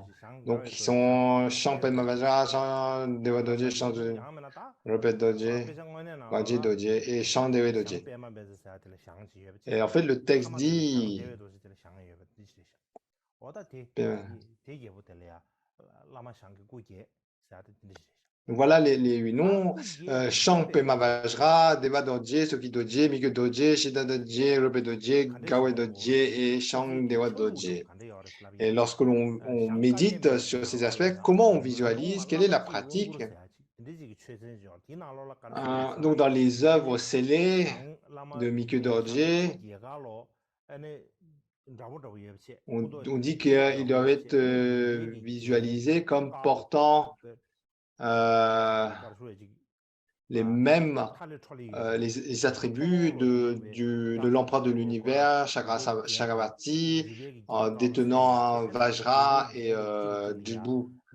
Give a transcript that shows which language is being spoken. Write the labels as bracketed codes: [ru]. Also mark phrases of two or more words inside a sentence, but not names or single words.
[fr] Donc, qui sont Shang Padma Vajra, Shang Deva Doje, Shang Rupa Doje, Vaji Doje et Shang Deva Doje. Et en fait, le texte dit... Voilà les 8 noms. Shang Pema Vajra, Deva Doje, Soki Doje, Mikyo Doje, Shida Doje, Rupa Doje, Gawe Doje et Shang Deva Doje. Et lorsque l'on médite sur ces aspects, comment on visualise? Quelle est la pratique? Donc, dans les œuvres scellées de Mikyo Dorje, on dit qu'ils doivent être visualisés comme portant les mêmes les attributs de l'empreinte de l'univers, Chakravati, en détenant un Vajra et Djibu.